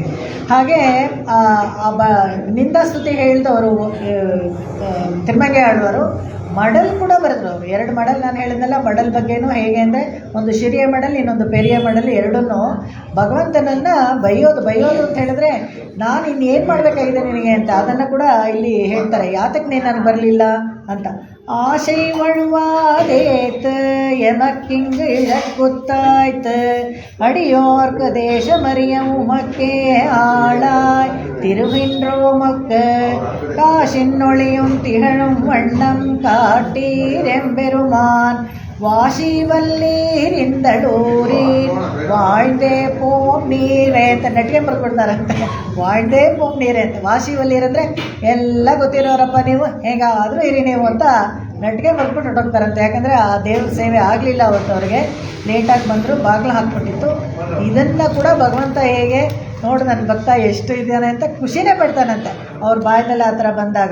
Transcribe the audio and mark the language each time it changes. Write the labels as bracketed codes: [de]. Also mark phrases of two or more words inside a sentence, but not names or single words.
[kn] ಹಾಗೆ ನಿಂದಾಸ್ತುತಿ ಹೇಳಿದವರು ತಿರುಮಂಗೆ ಆಳ್ವಾರು ಮಡಲ್ ಕೂಡ ಬರೆದ್ರು ಅವರು. 2 ಮಡಲ್ ನಾನು ಹೇಳಿದ್ನಲ್ಲ, ಮಡಲ್ ಬಗ್ಗೆನೂ ಹೇಗೆ ಅಂದರೆ ಒಂದು ಶಿರಿಯ ಮಡಲ್, ಇನ್ನೊಂದು ಪೆರಿಯ ಮಡಲ್, ಎರಡನ್ನೂ ಭಗವಂತನನ್ನು ಬೈಯೋದು ಅಂತ ಹೇಳಿದ್ರೆ ನಾನು ಇನ್ನೇನು ಮಾಡಬೇಕಾಗಿದೆ ನಿನಗೆ ಅಂತ. ಅದನ್ನು ಕೂಡ ಇಲ್ಲಿ ಹೇಳ್ತಾರೆ, ಯಾತಕ್ಕೆ ನೀನು ನನಗೆ ಬರಲಿಲ್ಲ ಅಂತ. [ta] ஆசை வழுவாதேத்து எமக்கிங்கு இழக்குத்தாய்த்து அடியோர்க்கு தேசமறிய உமக்கே ஆளாய் திருவின்றோமக்கு காசின் ஒளியும் திகழும் வண்ணம் காட்டீரெம்பெருமான் வாசி வல்லீர் ಇಂದಳೂರೀರ್ வாழ்ந்தே போம் ನೀರೇ [kn] ಅಂತ ನೆಟ್ಟಿಗೆ ಬರ್ಕೊಡ್ತಾರಂತೆ. [ta] வாழ்ந்தே போம் ನೀರೇ ಅಂತ. வாசி வல்லீர் [kn] ಅಂದರೆ ಎಲ್ಲ ಗೊತ್ತಿರೋರಪ್ಪ ನೀವು, ಹೇಗಾದರೂ ಇರಿ ನೀವು ಅಂತ ನೆಟ್ಟಿಗೆ ಬರ್ಬಿಟ್ಟು ಹೊರಟೋಗ್ತಾರಂತೆ. ಯಾಕಂದರೆ ಆ ದೇವ್ರ ಸೇವೆ ಆಗಲಿಲ್ಲ ಅವತ್ತು, ಅವ್ರಿಗೆ ಲೇಟಾಗಿ ಬಂದರು, ಬಾಗಿಲು ಹಾಕ್ಬಿಟ್ಟಿತ್ತು. ಇದನ್ನು ಕೂಡ ಭಗವಂತ ಹೇಗೆ ನೋಡು ನನ್ನ ಭಕ್ತ ಎಷ್ಟು ಇದ್ದಾನೆ ಅಂತ ಖುಷಿನೇ ಪಡ್ತಾನಂತೆ ಅವ್ರ ಬಾಯಿನಲ್ಲಿ ಆ ಥರ ಬಂದಾಗ.